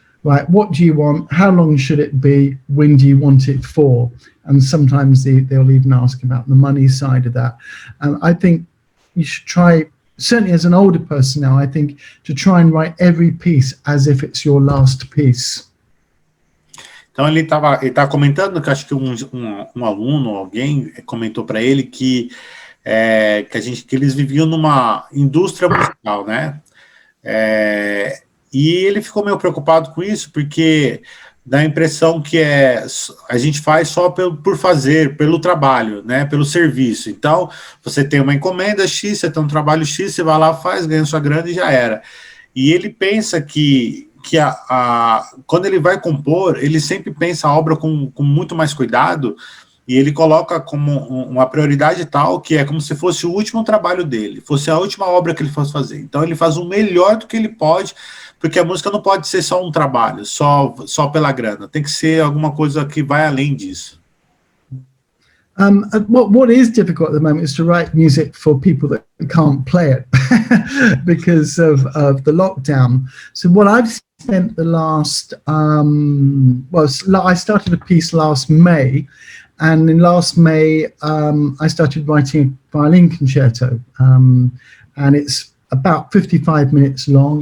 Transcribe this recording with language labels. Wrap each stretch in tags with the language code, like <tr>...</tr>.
<en>Right, what do you want? How long should it be? When do you want it for? And sometimes they'll even ask about the money side of that. And I think you should try, certainly as an older person now, I think, to try and write every piece as if it's your last piece.</en> <pt>Então ele tá comentando que acho que um aluno, alguém comentou para ele que eles viviam numa indústria musical, né? E ele ficou meio preocupado com isso, porque dá a impressão que a gente faz só por fazer, pelo trabalho, né, pelo serviço. Então, você tem uma encomenda X, você tem um trabalho X, você vai lá, faz, ganha sua grana e já era. E ele pensa que quando ele vai compor, ele sempre pensa a obra com muito mais cuidado, e ele coloca como uma prioridade tal, que é como se fosse o último trabalho dele, fosse a última obra que ele fosse fazer. Então ele faz o melhor do que ele pode, porque a música não pode ser só um trabalho, só pela grana. Tem que ser alguma coisa que vai além disso.</pt> <en>What is difficult at the moment is to write music for people that can't play it because of the lockdown. So what I've spent the last, I started a piece last May, and in last May I started writing a violin concerto, and it's about 55 minutes long.</en>